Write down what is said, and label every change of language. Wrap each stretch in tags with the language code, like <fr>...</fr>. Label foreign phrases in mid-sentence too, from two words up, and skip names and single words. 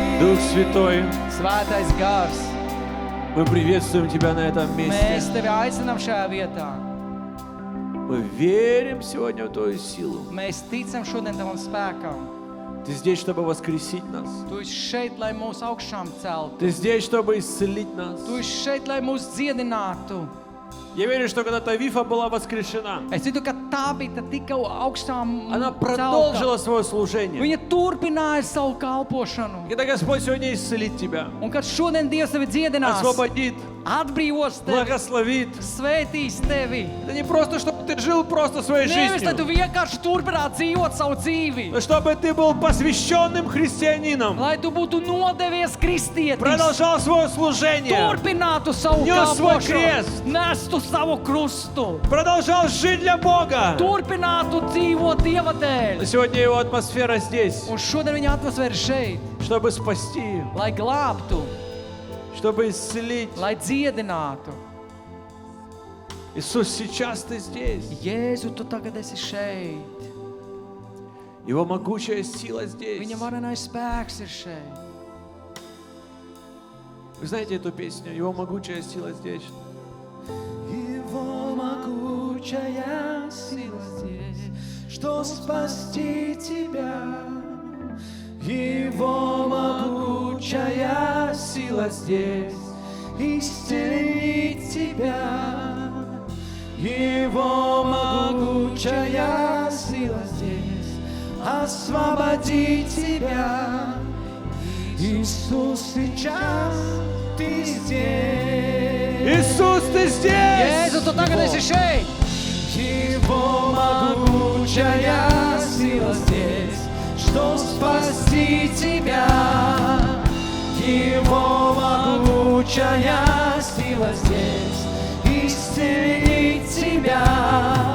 <ru>Дух Святой,</ru> <lv>Svētais gars,</lv> <ru>мы приветствуем Тебя на этом</ru> <lv>mēs</lv> <ru>месте.</ru> <lv>tevi aicinām šajā vietā.</lv> <ru>Мы верим сегодня в Твою силу.</ru> <lv>Mēs ticam šodien tavam spēkam.</lv> <ru>Ты здесь, чтобы воскресить нас.</ru> <lv>Tu esi šeit, lai mūs augšām celtu.</lv> <ru>Ты здесь, чтобы исцелить нас.</ru> <lv>Tu esi šeit, lai mūs dziedinātu.</lv> <ru>Я верю, что когда Тавифа была воскрешена,</ru> <lv>Es ticu, ka tā bija tā tika augstām</lv> <ru>она</ru> <lv>celta.</lv> <ru>продолжила свое служение.</ru> <lv>Viņa turpināja savu kalpošanu.</lv> <ru>Когда Господь сегодня исцелит тебя,</ru> <lv>Un kad šodien Dievs tevi dziedinās,</lv> <ru>освободит,</ru> <lv>atbrīvos tevi,</lv> <ru>благословит.</ru> <lv>svētīs tevi.</lv> <ru>Это не просто, чтобы ты жил просто своей</ru> <lv>Nevis, lai tu</lv> <ru>жизнью,</ru> <lv>vienkārši turpinātu dzīvot savu dzīvi.</lv> <ru>но чтобы ты был посвященным христианином,</ru> <lv>Lai tu būtu nodevies kristietis.</lv> <ru>продолжал свое служение,</ru> <lv>Turpinātu savu Nes svoj kalpošanu. krest. Nestu savu krustu.</lv> <ru>продолжал жить для Бога.</ru> <lv>Turpinātu dzīvot Dieva dēļ.</lv> <ru>Сегодня его атмосфера здесь,</ru> <lv>Un šodien viņa atmosfēra šeit,</lv> <ru>чтобы спасти,</ru> <lv>lai glābtu,</lv> <ru>чтобы исцелить.</ru> <lv>lai dziedinātu.</lv> <ru>Иисус, сейчас ты здесь.</ru> <lv>Jēzu, tu tagad esi šeit.</lv> <ru>Его могучая сила здесь.</ru> <lv>Viņa varenais spēks ir šeit.</lv> <ru>Вы знаете эту песню? Его могучая сила здесь. Его могучая сила здесь, что спасти тебя. Его могучая сила здесь, исцелить тебя. Его могучая сила здесь, освободить тебя. Иисус, сейчас ты здесь. Иисус, ты здесь!</ru> <lv>Jēzu, tu tagad esi šeit.</lv> <ru>Его могучая сила здесь, что спасти тебя. Его могучая сила здесь, исцелить тебя.</ru>